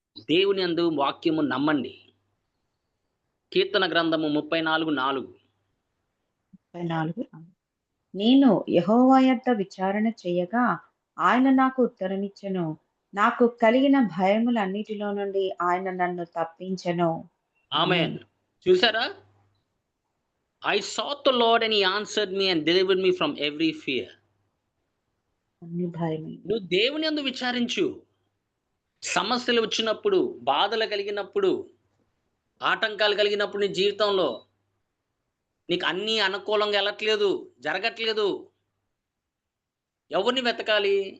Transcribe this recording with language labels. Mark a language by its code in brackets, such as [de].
[te] దేవుని యందు వాక్యము నమ్మండి. కీర్తన గ్రంథము 34:4. నేను యెహోవా యొద్ద విచారణ చేయగా ఆయన నాకు ఉత్తరమిచ్చెను. నాకు కలిగిన భయములన్నిటిలో నుండి ఆయన నన్ను తప్పించెను. ఆమేన్. చూసారా? [en] I sought the Lord and he answered me and delivered me from every fear. [te] నువ్వు దేవుని యందు విచారించు. సమస్యలు వచ్చినప్పుడు, బాధలు కలిగినప్పుడు, ఆటంకాలు కలిగినప్పుడు, నీ జీవితంలో నీకు అన్నీ అనుకూలంగా వెళ్ళట్లేదు, జరగట్లేదు, ఎవరిని వెతకాలి?